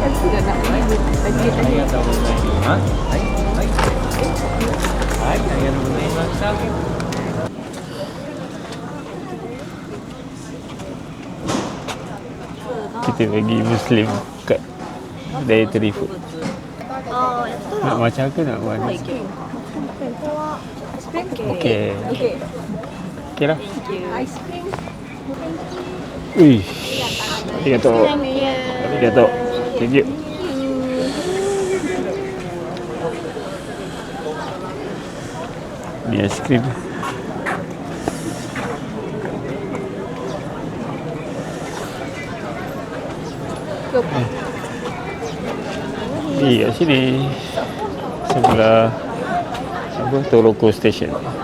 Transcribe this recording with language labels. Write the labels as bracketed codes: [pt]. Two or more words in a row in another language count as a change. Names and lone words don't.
[ms] Kita bagi Muslim kat [en] dietary food. [ms] Nak macam ke nak buat ni? Okey. Okey lah. [en] Ice cream. [ja] Ui. Arigatou. Arigatou. [en] Thank you. [ms] Ni es krim. Ni kat sini sebelah apa Toroko Station.